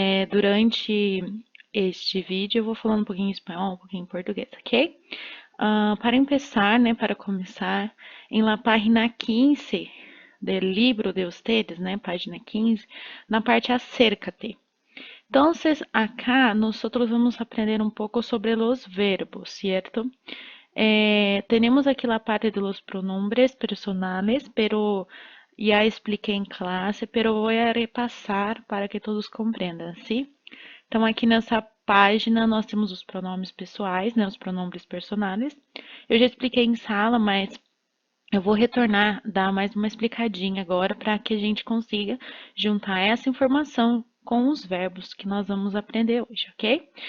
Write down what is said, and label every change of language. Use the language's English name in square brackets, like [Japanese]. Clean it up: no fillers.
[Portuguese] Durante este vídeo eu vou falando um pouquinho em espanhol, um pouquinho em português, ok? Para começar, né, para começar, em [Spanish] la página 15 del libro de ustedes, [Portuguese] né, página 15, na parte acércate. [Spanish] Entonces, acá nosotros vamos a aprender un poco sobre los verbos, ¿cierto? Tenemos aquí la parte de los pronombres personales, pero ya expliqué en clase, pero voy a repasar para que todos compreendam, ¿sí? [Portuguese] Então, aqui nessa página, nós temos os pronomes pessoais, né, os pronombres personais. Eu já expliquei em sala, mas eu vou retornar, dar mais uma explicadinha agora para que a gente consiga juntar essa informação com os verbos que nós vamos aprender hoje, ok?